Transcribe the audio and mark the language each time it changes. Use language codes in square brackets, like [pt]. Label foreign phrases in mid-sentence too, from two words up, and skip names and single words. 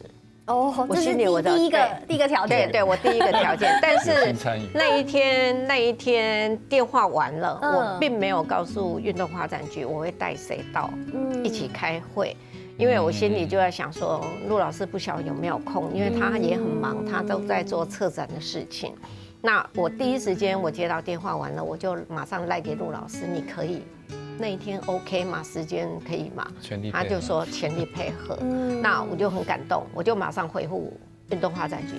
[zh] 哦，我心裡我的第一個條件，對我第一個條件。但是那一天電話完了，我並沒有告訴運動發展局我會帶誰到一起開會，因為我心裡就在想說，陸老師不曉得有沒有空，因為他也很忙，他都在做策展的事情。那我第一時間我接到電話完了，我就馬上賴給陸老師，你可以那一天 OK 吗？时间可以吗？全力配合，他就说全力配合。那我就很感动，我就马上回复运动发展局。